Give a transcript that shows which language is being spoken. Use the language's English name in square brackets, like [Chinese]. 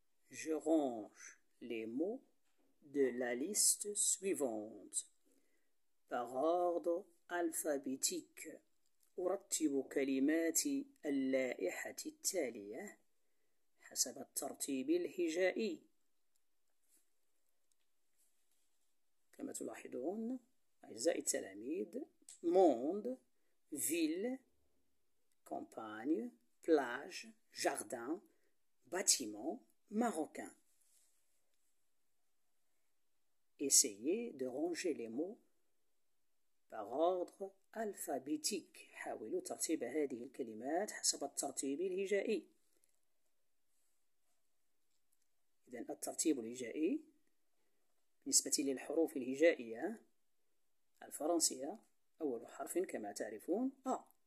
[French] Je range les mots de la liste suivante par ordre alphabétique. [Arabic] أرتب كلمات اللائحة التالية حسب الترتيب الهجائي. كما تلاحظون أعزائي التلاميذ، [French] monde, ville, campagne, plage, jardin, bâtiment, marocain. Essayez de ranger les mots par ordre alphabétique. [Arabic] حاولوا ترتيب هذه الكلمات حسب الترتيب الهجائي. إذن الترتيب الهجائي بالنسبة للحروف الهجائية الفرنسية أول حرف كما تعرفون أ.